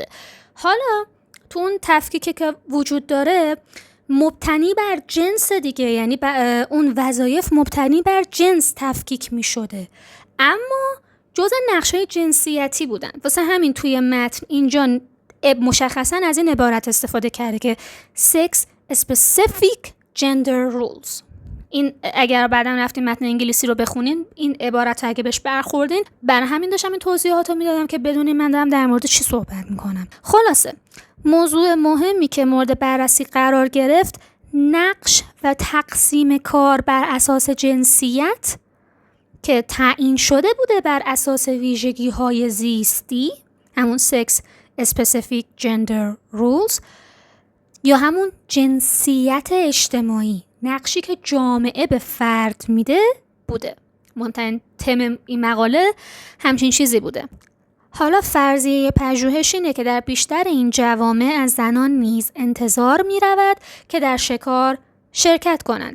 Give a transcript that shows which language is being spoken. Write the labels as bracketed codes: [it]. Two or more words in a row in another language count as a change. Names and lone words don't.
[fa] حالا تو اون تفکیکی که وجود داره مبتنی بر جنس دیگه، یعنی اون وظایف مبتنی بر جنس تفکیک می‌شده، اما جزء نقش‌های جنسیتی بودن. واسه همین توی متن اینجا مشخصاً از این عبارت استفاده کرده که [en] sex specific gender rules. [fa] این اگر بعداً رفتین متن انگلیسی رو بخونین این عبارت اگه بهش برخوردین، برای همین داشتم این توضیحات رو میدادم که بدونین من دارم در مورد چی صحبت میکنم. خلاصه موضوع مهمی که مورد بررسی قرار گرفت نقش و تقسیم کار بر اساس جنسیت که تعیین شده بوده بر اساس ویژگی‌های زیستی، همون [en] sex specific gender rules، [fa] یا همون جنسیت اجتماعی، نقشی که جامعه به فرد میده بوده. مهمترین تم این مقاله همچین چیزی بوده. حالا فرضیه پژوهش اینه که در بیشتر این جوامع از زنان نیز انتظار میرود که در شکار شرکت کنند.